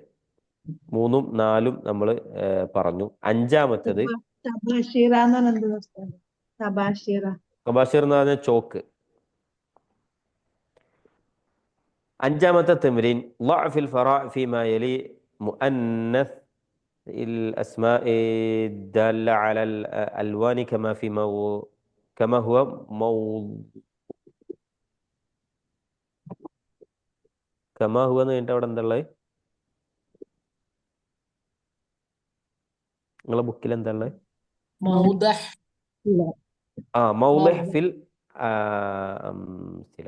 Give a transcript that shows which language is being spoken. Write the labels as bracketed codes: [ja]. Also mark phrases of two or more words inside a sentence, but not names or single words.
[ml] 3ഉം 4ഉം നമ്മൾ പറഞ്ഞു. 5ാമത്തത് തബാഷിറ എന്ന് പറഞ്ഞാൽ എന്ത് ഉസ്താദ്? തബാഷിറ, തബാഷീർ എന്ന് പറഞ്ഞ ചോക്ക്. 5ാമത്തെ [ar] تمرين ضع في الفراغ فيما يلي مؤنث الأسماء الدالة على الألوان كما هو [ml] എന്ന് കഴിഞ്ഞിട്ട് അവിടെ എന്താ ഉള്ളത്? നിങ്ങളെ ബുക്കിൽ എന്താ ഉള്ളത്? [ar] മൗദഹ്. موضح في الأمثلة.